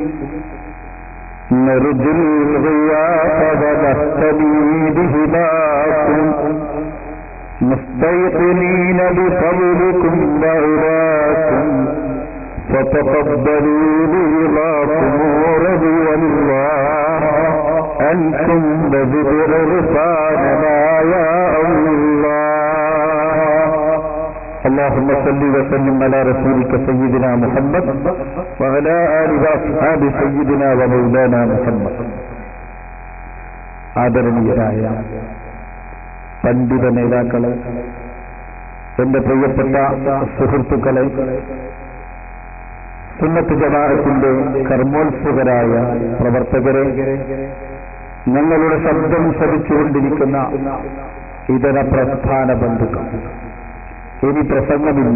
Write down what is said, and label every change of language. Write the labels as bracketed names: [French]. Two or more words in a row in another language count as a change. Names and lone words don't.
[Arabic] نرجو الغياث ونهتدي بهداكم مستيقنين بفضلكم وعراكم فتقبلوا برضاكم ورضي الله عنكم بذكر رفاننا يا الله. اللهم صل وسلم على رسولك سيدنا محمد وعلى آله وأصحاب سيدنا ومولانا محمد. [Malayalam] ആദരണീയരായ പണ്ഡിത നേതാക്കളെ, എന്റെ പ്രിയപ്പെട്ട സുഹൃത്തുക്കളെ, സുന്നത്ത് ജമാഅത്തിന്റെ കർമ്മോത്സുകരായ പ്രവർത്തകരെ, ഞങ്ങളുടെ ശബ്ദം ശ്രവിച്ചുകൊണ്ടിരിക്കുന്ന ഇതര പ്രസ്ഥാന ബന്ധുക്കൾ, ഇനി പ്രസംഗമില്ല.